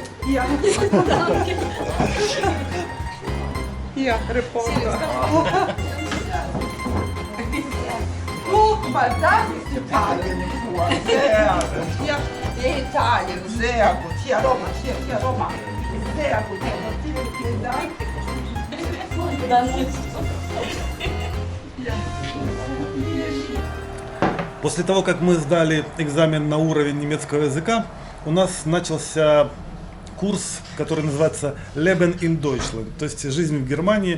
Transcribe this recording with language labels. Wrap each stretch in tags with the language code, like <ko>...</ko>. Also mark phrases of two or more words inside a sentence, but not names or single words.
<de>Hier. Hier, Reporter. Guck mal, das ist Italien-Tour. Sehr gut. Hier, Italien, sehr gut. Hier, Roma, hier, Roma. Sehr gut. Vielen Dank.</de> <ru>После того, как мы сдали экзамен на уровень немецкого языка, у нас начался курс, который называется</ru> <de>Leben in Deutschland,</de> <ru>то есть жизнь в Германии.</ru>